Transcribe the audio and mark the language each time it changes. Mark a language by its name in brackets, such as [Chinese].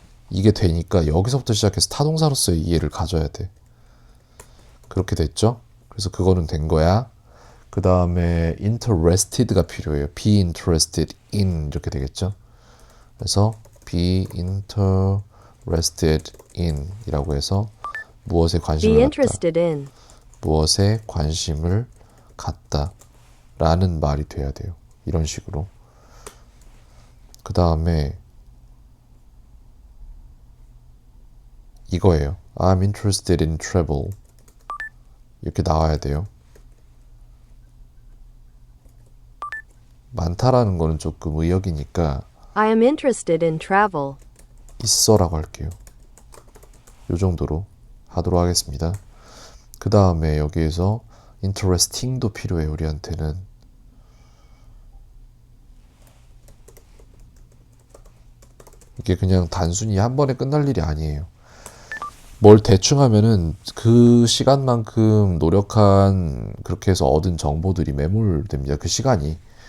[Korean] 이게 되니까 여기서부터 시작해서 타동사로서의 이해를 가져야 돼. 그렇게 됐죠? 그래서 그거는 된 거야. 그 다음에 interested가 필요해요. [English] be interested in [Korean] 이렇게 되겠죠? 그래서 [English] be interested in [Korean] 이라고 해서 무엇에 [English] Be [Korean] 관심을 갖다. [English] interested in. [Korean] 무엇에 관심을 갖다 라는 말이 돼야 돼요. 이런 식으로. 그 다음에 이거예요. [English] I'm interested in travel. [Korean] 이렇게 나와야 돼요. 많다라는 거는 조금 의역이니까 [English] I am interested in travel. [Korean] 있어라고 할게요. 요 정도로 하도록 하겠습니다. 그 다음에 여기에서 interesting도 필요해요. 우리한테는. 이게 그냥 단순히 한 번에 끝날 일이 아니에요. 뭘 대충 하면은 그 시간만큼 노력한 그렇게 해서 얻은 정보들이 매몰됩니다. 그 시간이.